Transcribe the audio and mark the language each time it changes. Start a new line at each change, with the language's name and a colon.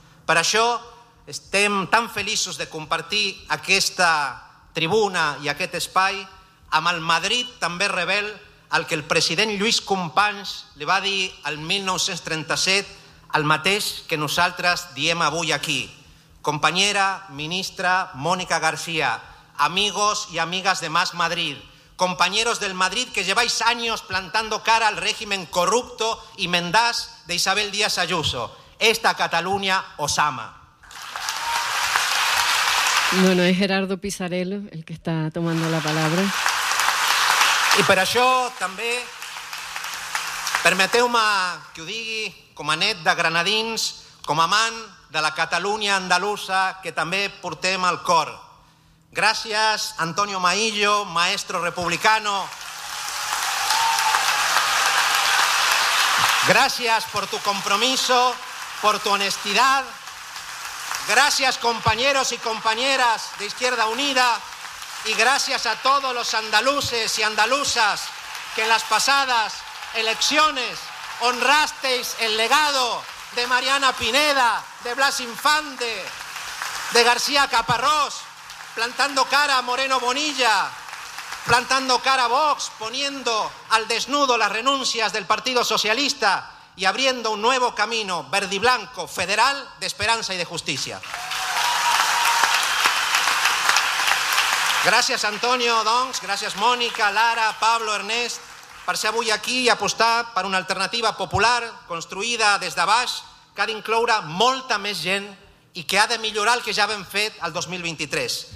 Catalan: Per això estem tan feliços de compartir aquesta tribuna i aquest espai amb el Madrid també rebel, al que el president Lluís Companys li va dir el 1937 el mateix que nosaltres diem avui aquí.
Spanish: Companyera ministra Mónica García, amigos i amigues de Más Madrid, compañeros del Madrid que lleváis años plantando cara al régimen corrupto y mendaz de Isabel Díaz Ayuso. Esta Cataluña os ama. Bueno, es Gerardo Pisarello el que está tomando la palabra.
Catalan: I per això també, permeteu-me que ho digui com a net de Granadins, com a amant de la Catalunya andalusa que també portem al cor.
Spanish: Gracias, Antonio Maillo, maestro republicano. Gracias por tu compromiso, por tu honestidad. Gracias, compañeros y compañeras de Izquierda Unida. Y gracias a todos los andaluces y andaluzas que en las pasadas elecciones honrasteis el legado de Mariana Pineda, de Blas Infante, de García Caparrós, plantando cara a Moreno Bonilla, plantando cara a Vox, poniendo al desnudo las renuncias del Partido Socialista y abriendo un nuevo camino verdiblanco, federal, de esperanza y de justicia.
Catalan: Gracias, Antonio, doncs, gracias, Mónica, Lara, Pablo, Ernest, per ser avui aquí i apostar per una alternativa popular construïda des de baix que ha d'incloure molta més gent i que ha de millorar el que ja hem fet el 2023.